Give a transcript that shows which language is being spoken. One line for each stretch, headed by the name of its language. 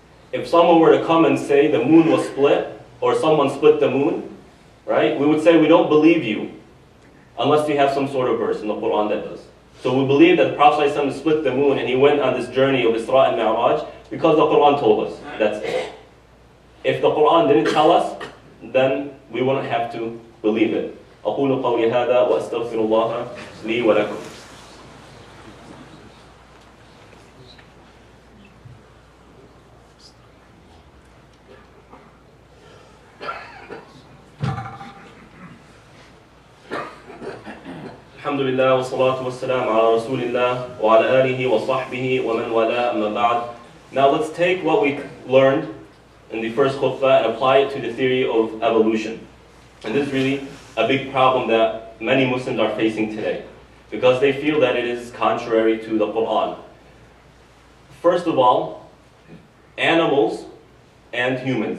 English: If someone were to come and say the moon was split, or someone split the moon, right, we would say we don't believe you, unless you have some sort of verse in the Quran that does. So we believe that the Prophet ﷺ split the moon and he went on this journey of Isra and Mi'raj because the Quran told us. That's it. If the Quran didn't tell us, then we wouldn't have to believe it.
Arabic: أقول قولي هذا وأستغفر الله لي ولكم. الحمد لله والصلاة والسلام على رسول الله وعلى آله وصحبه ومن والاه أما بعد.
English: Now let's take what we learned in the first khutbah and apply it to the theory of evolution. And this is really a big problem that many Muslims are facing today, because they feel that it is contrary to the Quran. First of all, animals and humans.